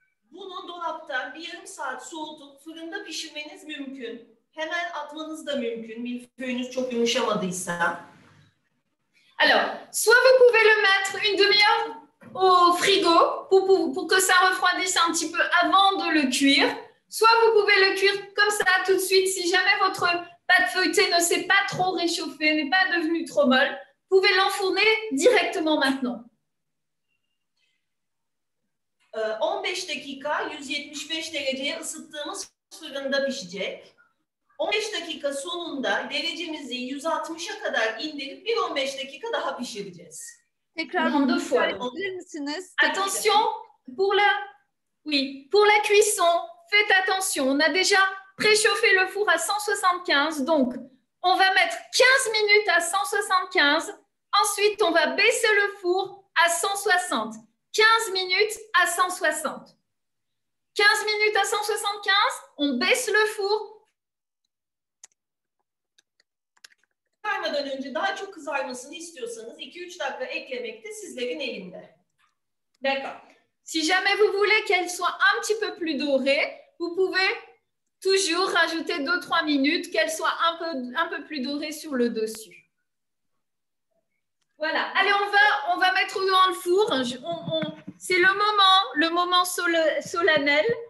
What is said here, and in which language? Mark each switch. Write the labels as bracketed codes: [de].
[tr] Bunu dolapta bir yarım saat soğutup fırında pişirmeniz mümkün. Hemen atmanız da mümkün. Milföyünüz çok yumuşamadıysa. [fr] Alors, soit vous pouvez le mettre une demi-heure au frigo pour que ça refroidisse un petit peu avant de le cuire. Soit vous pouvez le cuire comme ça tout de suite. Si jamais votre pâte feuilletée ne s'est pas trop réchauffée, n'est pas devenue trop molle, vous pouvez l'enfourner directement maintenant. [tr] 15 dakika 175 dereceye ısıttığımız fırında pişecek. 15 dakika sonunda derecemizi 160'a kadar indirip bir 15 dakika daha pişireceğiz. Tekrar [fr] deux fois. Attention pour la cuisson. Faites attention. On a déjà préchauffé le four à 175, donc on va mettre 15 minutes à 175. Ensuite, on va baisser le four à 160. 15 minutes à 160. 15 minutes à 175, on baisse le four. [tr] Kızarmadan önce daha çok kızarmasını istiyorsanız 2-3 dakika eklemek de sizlerin elinde. [fr] D'accord. Si jamais vous voulez qu'elle soit un petit peu plus dorée, vous pouvez toujours rajouter 2-3 minutes, qu'elle soit un peu plus dorée sur le dessus. Voilà. Allez, on va mettre dans le four. C'est le moment solennel.